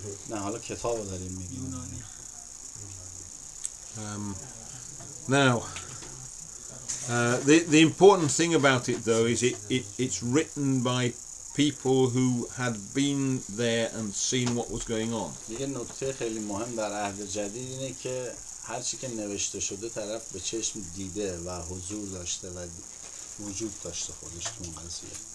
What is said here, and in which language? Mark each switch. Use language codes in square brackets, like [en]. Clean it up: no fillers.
[fa] نه حالا کتاب رو داریم میگیم. [en] Now, the important thing about it though is it's written by people who had been there and seen what was going on. [fa] یه نکته خیلی مهم در عهد جدید اینه که هر چی که نوشته شده طرف به چشم دیده و حضور داشته و وجود داشته خودش تو اون قضیه.